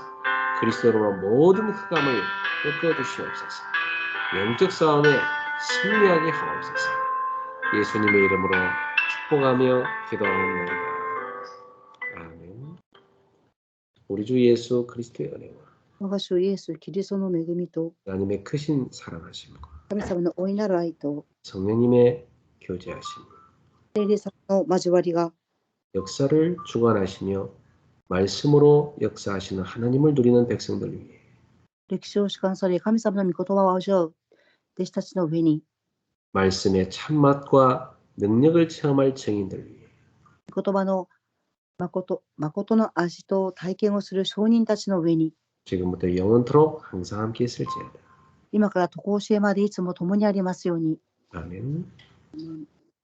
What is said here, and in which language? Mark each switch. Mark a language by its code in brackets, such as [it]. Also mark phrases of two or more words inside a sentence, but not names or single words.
[ko] 그리스도로 모든 흑암을 꺾어주시옵소서. 영적 싸움에 승리하게 하옵소서. 예수님의 이름으로 축복하며 기도하옵나이다. 아멘. 우리 주 예수 그리스도의 은혜와 [ja] 我が主イエス・キリストの恵みと [ko] 하나님의 크신 사랑하심과 [ja] 神様の大いなる愛と [ko] 성령님의 교제하심, [ja] 聖霊様の交わりが [ko] 역사를 주관하시며 말씀으로 역사하시는 하나님을 누리는 백성들 위해 [ja] 歴史を主観され神様の御言葉を味わう弟子たちの上に [ko] 말씀의 참맛과 능력을 체험할 증인들 위해 [ja] 御言葉の誠の味と体験をする証人たちの上に [ko] 지금부터 영원토록 항상 함께 있을지어다. [ja] 今から常しえまでいつも共にありますように。 [ko] 아멘.